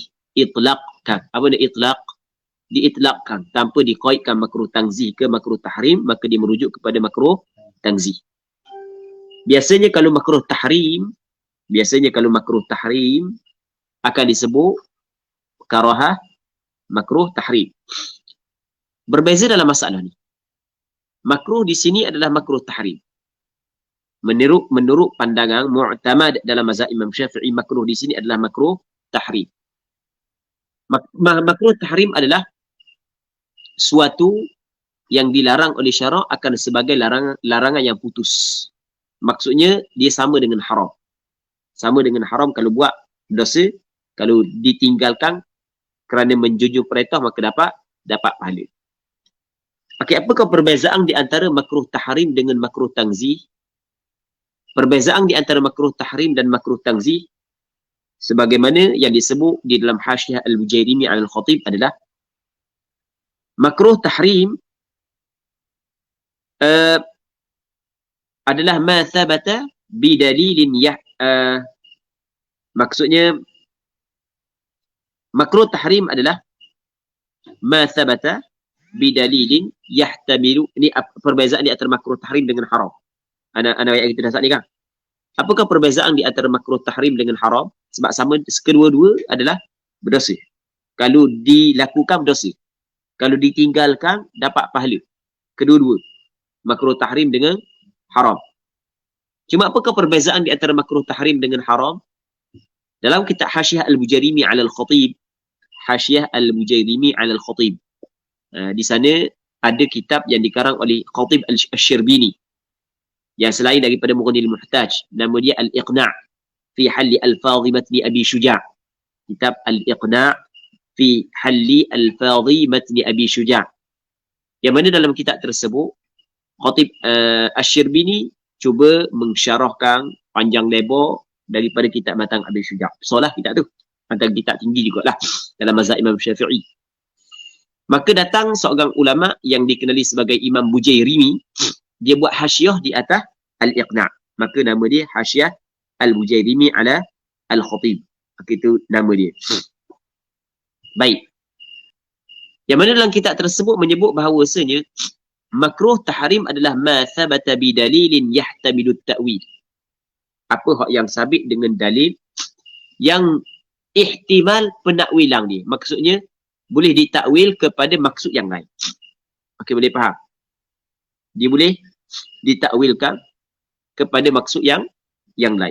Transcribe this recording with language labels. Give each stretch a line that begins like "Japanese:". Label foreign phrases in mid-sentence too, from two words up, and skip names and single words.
Malay: Itlaqkan. Apa dia itlaq? Diitlaqkan tanpa dikaitkan makruh tanzih ke makruh tahrim, maka dia merujuk kepada makruh tanzih. Biasanya kalau makruh tahrim akan disebut karahah makruh tahrim. Berbeza dalam masalah ni. Makruh di sini adalah makruh tahrim. Menurut pandangan mu'tamad dalam mazhab Imam Syafi'i, makruh di sini adalah makruh tahrim. Makruh tahrim adalah suatu yang dilarang oleh syarak akan sebagai larangan yang putus. Maksudnya dia sama dengan haram. Sama dengan haram kalau buat dosa, kalau ditinggalkan kerana menjunjung perintah maka dapat pahala. Okey, apakah perbezaan di antara makruh tahrim dengan makruh tanzih? Perbezaan di antara makruh tahrim dan makruh tanzih sebagaimana yang disebut di dalam Hasyiah Al-Bujairimi Al-Khatib adalah makruh tahrim adalah
Arabic: ما ثبت بدليل
Malay: maksudnya makruh tahrim adalah
Arabic: ما ثبت بدليل يحتمل.
Malay: Ini perbezaan di antara makruh tahrim dengan haram. Ana ayat kita dah ni kan. Apakah perbezaan di antara makruh tahrim dengan haram? Sebab sama, kedua-dua adalah berdosa. Kalau dilakukan berdosa, kalau ditinggalkan dapat pahala. Kedua-dua, makruh tahrim dengan haram. Cuma apakah perbezaan di antara makruh tahrim dengan haram? Dalam kitab Hasyiah Al-Bujairimi 'ala Al-Khatib, Hasyiah Al-Bujairimi 'ala Al-Khatib, di sana ada kitab yang dikarang oleh Khatib Al-Syirbini yang selain daripada Mughnil Muhtaj, nama dia Al-Iqna' fi halli al-fadhi matni Abi Syuja'. Kitab Al-Iqna' fi halli al-fadhi matni Abi Syuja', yang mana dalam kitab tersebut Khatib Asy-Syirbini cuba mensyarahkan panjang lebar daripada kitab matan Abi Syuja'. Soalah kitab tu, antara kitab tinggi jugalah dalam mazhab Imam Syafi'i. Maka datang seorang ulama yang dikenali sebagai Imam Bujairimi, dia buat hasyiah di atas Al-Iqna'. Maka nama dia Hasyiah Al-Bujairimi 'ala Al-Khatib. Maka itu nama dia. Baik. Yang mana dalam kitab tersebut menyebut bahawasanya makruh tahrim adalah
Arabic: ما ثبت بدليل يحتمل تأويل.
Malay: Apa hak yang sabit dengan dalil yang ihtimal penakwilan dia. Maksudnya boleh ditakwil kepada maksud yang lain. Okey, boleh faham? Dia boleh ditakwilkan kepada maksud yang lain.